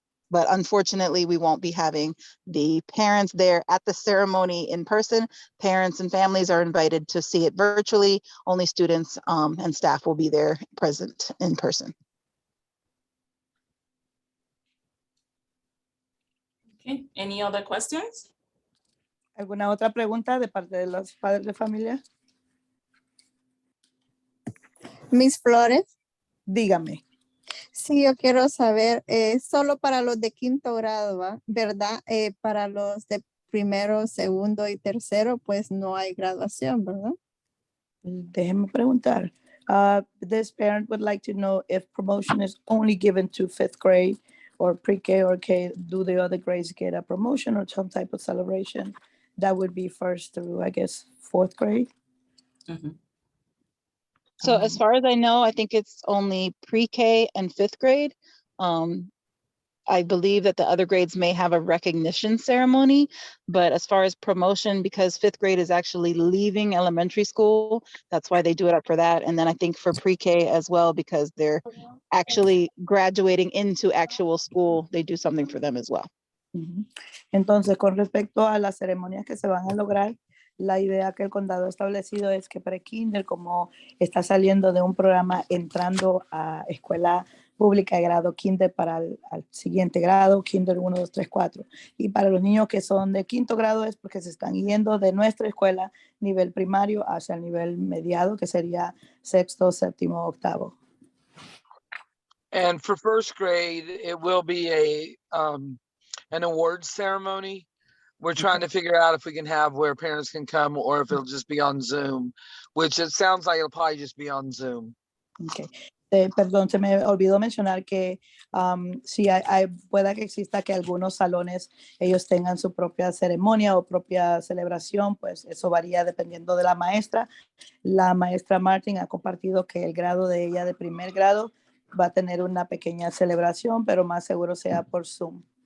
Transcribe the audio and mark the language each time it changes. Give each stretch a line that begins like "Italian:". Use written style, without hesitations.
English: But unfortunately, we won't be having the parents there at the ceremony in person. Parents and families are invited to see it virtually. Only students and staff will be there present in person. Okay, any other questions?
Spanish: ¿Alguna otra pregunta de parte de los padres de familia?
English: Miss Flores,
Spanish: Dígame. sí, yo quiero saber, solo para los de quinto grado, ¿verdad? Para los de primero, segundo y tercero, pues no hay graduación, ¿verdad? Déjeme preguntar.
English: This parent would like to know if promotion is only given to fifth grade or pre-K or K. Do the other grades get a promotion or some type of celebration? That would be first through, I guess, fourth grade. Mhm. So as far as I know, I think it's only pre-K and fifth grade. I believe that the other grades may have a recognition ceremony, but as far as promotion, because fifth grade is actually leaving elementary school, that's why they do it up for that. And then I think for pre-K as well, because they're actually graduating into actual school, they do something for them as well.
Spanish: Entonces, con respecto a las ceremonias que se van a lograr, la idea que el condado ha establecido es que pre-kinder, como está saliendo de un programa entrando a escuela pública de grado kinder para el siguiente grado, kinder 1, 2, 3, 4. Y para los niños que son de quinto grado es porque se están yendo de nuestra escuela nivel primario hacia el nivel mediado, que sería sexto, séptimo, octavo.
English: And for first grade, it will be a an awards ceremony. We're trying to figure out if we can have where parents can come or if it'll just be on Zoom, which it sounds like it'll probably just be on Zoom. Okay.
Spanish: Perdón, se me olvidó mencionar que sí pueda que exista que algunos salones ellos tengan su propia ceremonia o propia celebración, pues eso varía dependiendo de la maestra. La maestra Martin ha compartido que el grado de ella de primer grado va a tener una pequeña celebración, pero más seguro sea por Zoom.